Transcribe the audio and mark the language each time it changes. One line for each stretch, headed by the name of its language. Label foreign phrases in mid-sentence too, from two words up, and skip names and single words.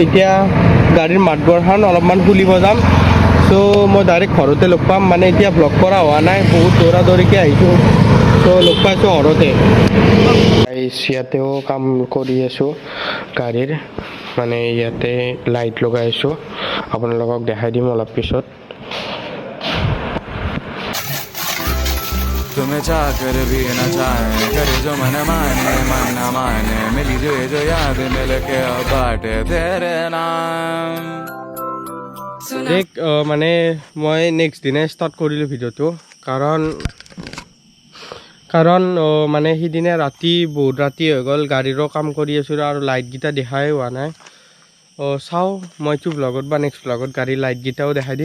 Assamese: এতিয়া গাড়ীৰ মাতবোৰখন অলপমান খুলিব যাম। চ' মই ডাইৰেক্ট ঘৰতে লগ পাম, মানে এতিয়া ব্লগ কৰা হোৱা নাই, বহুত দৌৰা দৌৰিকৈ আহিছোঁ। চ' লগ পাইছোঁ ঘৰতে। ইয়াতেও কাম কৰি আছোঁ গাড়ীৰ, মানে ইয়াতে লাইট লগাই আছোঁ, আপোনালোকক দেখাই দিম অলপ পিছত।
Hindi: तुम्हें चाहकर भी न चाहे, करे जो मन माने मन न माने, मिली जो याद मिल के अब बाटे तेरे नाम।
Assamese: মানে মই নেক্সট দিনাই ষ্টাৰ্ট কৰিলোঁ ভিডিঅ'টো, কাৰণ মানে সিদিনা ৰাতি বহুত ৰাতি হৈ গ'ল, গাড়ীৰো কাম কৰি আছোঁ আৰু লাইটকেইটা দেখাই হোৱা নাই। চাওঁ মই এইটো ব্লগত বা নেক্সট ব্লগত গাড়ীৰ লাইটকেইটাও দেখাই দিম।